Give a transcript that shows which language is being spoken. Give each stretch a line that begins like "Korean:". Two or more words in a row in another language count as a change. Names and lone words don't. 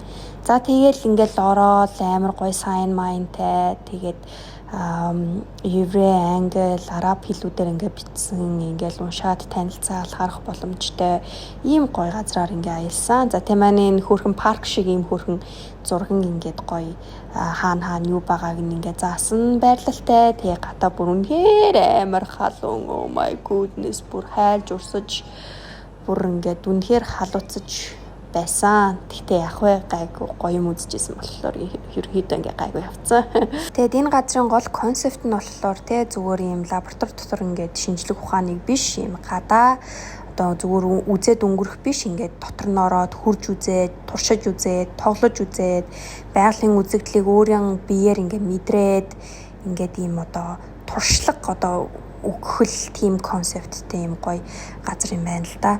Mongolian: За тэгээд ингээл ороод амар гой сайн майнтай тэгээд еврей, англи, араб хэлүүдээр ингээ бичсэн ингээл уншаад танилцаал харах боломжтой ийм гоё газраар ингээ аялсан. За тийм маань энэ хөөрхөн парк шиг ийм хөөрхөн зурган ингээд гоё хаана юу байгааг ингээ заасан байрлалтай. Тэгээ гадаа бүр үнэхээр амар халуун,
English: oh my goodness,
Mongolian: бүр хайлж урсаж бүр ингээд үнэхээр халууцаж байсан. Тэгтээ яг гайгүй гоё юм үзчихсэн болохоор ерөөхдөө ингээ гайгүй явцсан. Тэгээд энэ газрын гол концепт нь болохоор зүгээр юм лаборатори дотор ингээд шинжлэх ухааныг биш юм гадаа одоо зүгээр үзээд өнгөрөх биш ингээд дотор нь ороод хурж үзээд, туршиж үзээд, тоглож үзээд, байгалийн үзэгдлийг өөрийн биеэр ингээд мэдрээд ингээд ийм одоо туршлага одоо өгөхөл тийм концепттэй юм гоё газар юм байна л да.